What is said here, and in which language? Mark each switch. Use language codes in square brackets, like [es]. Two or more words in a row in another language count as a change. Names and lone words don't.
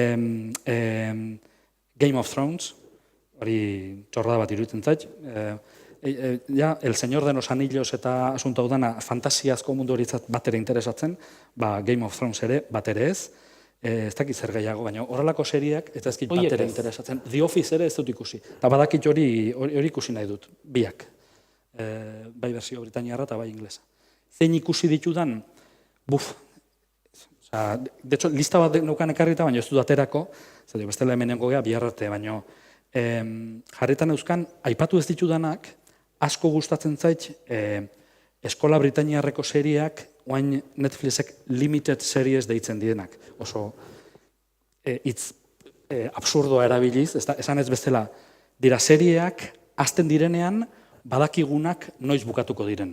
[eu] Game of Thrones, hori txorrada bat iruditzen zait, ja, El Señor de los Anillos eta asunto hau dana fantasiazko mundu horitzat bat ere interesatzen, Game of Thrones ere bat ere ez, ez dakit zer gehiago, baina horrelako seriak ez dakit bat ere interesatzen. The Office ere ez dut ikusi. Eta badakit hori ikusi nahi dut, biak. Bai berzio britainiarra eta bai inglesa. Zein ikusi ditudan, [es] de hecho, [eu] lista bat neukan ekarrita, baina ez dut aterako, zer bestela hemenengo gea biharrarte, baina jarretan euskan, aipatu ez ditudanak, asko gustatzen zait, Eskola Britainiarreko seriak, oain Netflixek [en] limited series [eu] deitzen dienak. Oso hitz absurdoa erabiliz, esan ez bestela, dira serieak, hasten direnean, badakigunak noiz bukatuko diren.